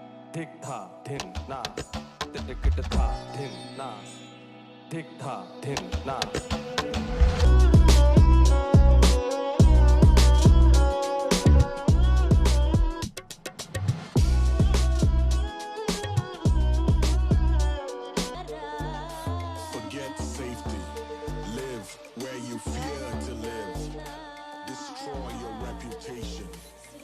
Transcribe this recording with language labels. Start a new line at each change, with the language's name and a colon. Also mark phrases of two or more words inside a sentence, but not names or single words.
English: धिक धा धिन ना तिट धा धिन ना धिक धा धिन ना Forget safety. Live where you fear to live. Destroy your reputation.